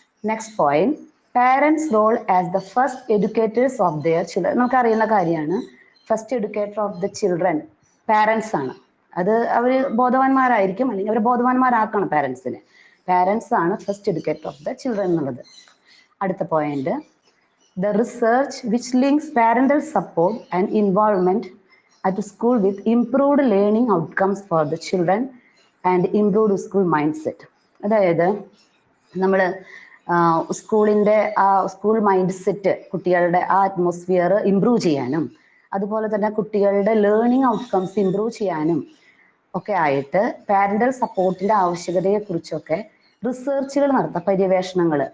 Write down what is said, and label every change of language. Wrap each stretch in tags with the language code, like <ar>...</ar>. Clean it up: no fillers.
<en>Next point, parents role as the first educators of their children.</en> <ml>നമുക്ക് അറിയുന്ന കാര്യമാണ്,</ml> <en>first educator of the children</en> <ml>parents ആണ്. അത് അവർ ബോധവാന്മാരായിരിക്കും, അല്ലെങ്കിൽ അവർ ബോധവാന്മാരാക്കണം പാരന്റ്സിനെ. പാരന്റ്സ് ആണ്</ml> <en>first educator of the children</en> <ml>എന്നുള്ളത്. അടുത്ത point,</ml> <en>the research which links parental support and involvement at school with improved learning outcomes for the children and improved school mindset.</en> <ml>അതായത് നമ്മൾ സ്കൂളിൻ്റെ ആ സ്കൂൾ മൈൻഡ് സെറ്റ്, കുട്ടികളുടെ ആ atmosphere improve ചെയ്യാനും അതുപോലെ തന്നെ കുട്ടികളുടെ ലേണിംഗ് ഔട്ട്കംസ് ഇമ്പ്രൂവ് ചെയ്യാനും ഒക്കെ ആയിട്ട് പാരന്റൽ സപ്പോർട്ടിന്റെ ആവശ്യകതയെക്കുറിച്ചൊക്കെ റിസർച്ചുകൾ നടത്താം, പര്യവേഷണങ്ങൾ.</ml>